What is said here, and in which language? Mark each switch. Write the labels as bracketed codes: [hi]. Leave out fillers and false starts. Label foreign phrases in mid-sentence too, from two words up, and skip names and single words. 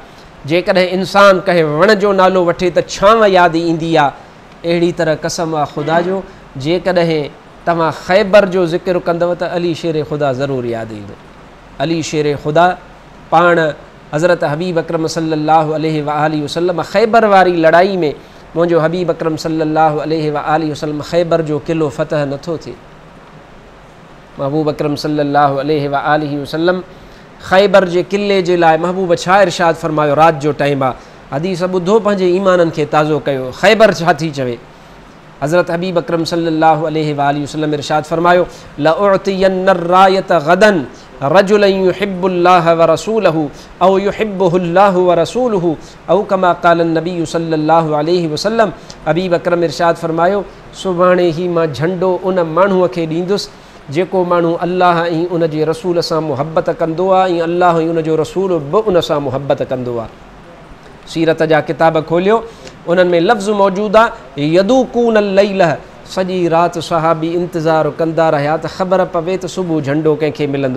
[sd] जेकॾहिं इंसानु कंहिं वण जो नालो वठे त छांव यादि ईंदी आहे। अहिड़ी तरह कसम आहे ख़ुदा जो, जेकॾहिं तव्हां ख़ैबर जो ज़िक्र कंदव त अली शेर ख़ुदा ज़रूरु यादि ईंदो। अली शेर ख़ुदा पाण हज़रत हबीब अकरम [ar] صلى الله عليه وآله وسلم [sd] ख़ैबर वारी लड़ाई में मुंहिंजो हबीब अकरम [ar] صلى الله عليه وآله وسلم [sd] ख़ैबर जो क़िलो फ़तह नथो थिए। महबूब अकरम [ar] صلى الله عليه وآله وسلم [sd] ख़ैबर जे क़िले जे लाइ महबूब छा इरशाद फ़रमायो? राति जो टाइम आहे, हदीस ॿुधो, पंहिंजे ईमाननि खे ताज़ो कयो। ख़ैबर छा थी चवे? हज़रत हबीब अकरम [ar] صلى الله عليه وآله وسلم [sd] इरशाद फ़रमायो [ar] لأعطين الراية غدا رجلا يحب الله ورسوله أو يحبه الله ورسوله أو كما قال النبي صلى الله عليه وسلم. [sd] हबीब अकरम इरशाद फ़रमायो सुभाणे ई मां झंडो उन माण्हूअ खे ॾींदुसि जेको माण्हू अल्लाह ऐं उन जे रसूल सां मुहबत कंदो आहे ऐं अल्लाह ऐं उन जो रसूल बि उन सां मुहबत कंदो आहे। सीरत जा किताब खोलियो, उन्हनि में लफ़्ज़ मौजूदु आहे [ar] يدوكون الليل, [sd] सॼी राति सहाबी इंतज़ारु कंदा रहिया त ख़बर पवे त सुबुह झंडो कंहिंखे मिलंदो।